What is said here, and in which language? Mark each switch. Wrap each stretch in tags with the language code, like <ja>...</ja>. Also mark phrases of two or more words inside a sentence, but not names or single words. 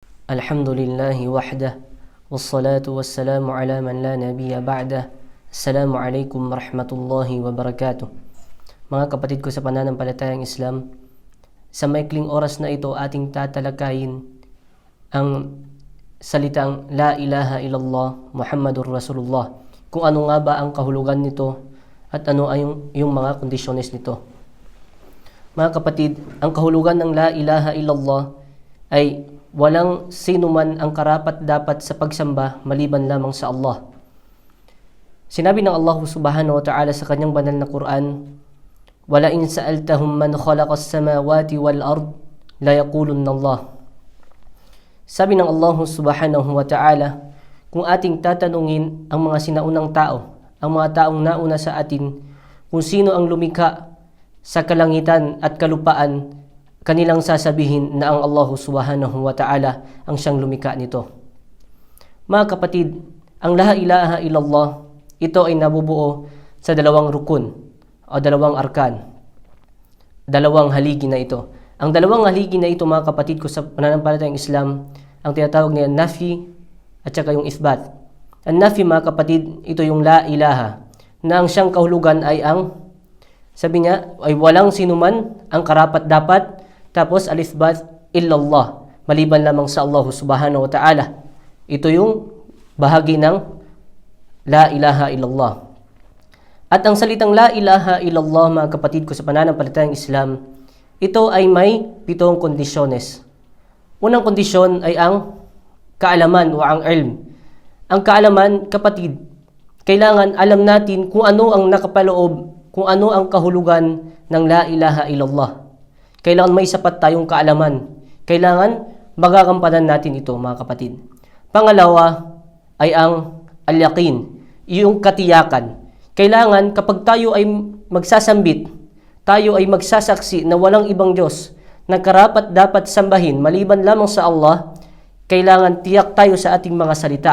<ar>الحمد لله وحده والصلاة والسلام على من لا نبي بعده. السلام عليكم ورحمة الله وبركاته.</ar> <tl>Mga kapatid ko sa pananampalatayang Islam, sa maikling oras na ito ating tatalakayin ang salitang</tl> <ar>لا إله إلا الله محمد رسول الله.</ar> <tl>Kung ano nga ba ang kahulugan nito at ano ay yung mga kondisyones nito. Mga kapatid, ang kahulugan ng</tl> <ar>لا إله إلا الله</ar> <tl>ay walang sino man ang karapat-dapat sa pagsamba maliban lamang sa Allah. Sinabi ng Allah</tl> <ar>سبحانه وتعالى</ar> <tl>sa kanyang banal na Quran,</tl> <ar>"ولئن سألتهم من خلق السماوات والأرض ليقولن الله."</ar> <tl>Sabi ng Allah</tl> <ar>سبحانه وتعالى,</ar> <tl>kung ating tatanungin ang mga sinaunang tao, ang mga taong nauna sa atin, kung sino ang lumikha sa kalangitan at kalupaan, kanilang sasabihin na ang Allah</tl> <ar>سبحانه وتعالى</ar> <tl>ang siyang lumikha nito. Mga kapatid, ang</tl> <ar>لا إله إلا الله,</ar> <tl>ito ay nabubuo sa dalawang rukun o dalawang arkan. Dalawang haligi na ito. Ang dalawang haligi na ito, mga kapatid ko sa pananampalatayang Islam, ang tinatawag niya nafi at saka yung isbat. Ang nafi, mga kapatid, ito yung</tl> <ar>لا إله,</ar> <tl>na ang siyang kahulugan ay ang, sabi niya, ay walang sinuman ang karapat-dapat.</tl> <ar>Tapos الإثبات إلا الله,</ar> <tl>maliban lamang sa Allah</tl> <ar>سبحانه وتعالى.</ar> <tl>Ito yung bahagi ng</tl> <ar>لا إله إلا الله.</ar> <tl>At ang salitang</tl> <ar>لا إله إلا الله,</ar> <tl>mga kapatid ko sa pananampalatayang Islam, ito ay may 7 kondisyones. Unang kondisyon ay ang kaalaman o ang ilm. Ang kaalaman, kapatid, kailangan alam natin kung ano ang nakapaloob, kung ano ang kahulugan ng</tl> <ar>لا إله إلا الله.</ar> <tl>Kailangan may sapat tayong kaalaman. Kailangan magagampanan natin ito, mga kapatid. Pangalawa ay ang al-yaqin, yung katiyakan. Kailangan kapag tayo ay magsasambit, tayo ay magsasaksi na walang ibang Diyos na karapat dapat sambahin maliban lamang sa Allah, kailangan tiyak tayo sa ating mga salita.</tl>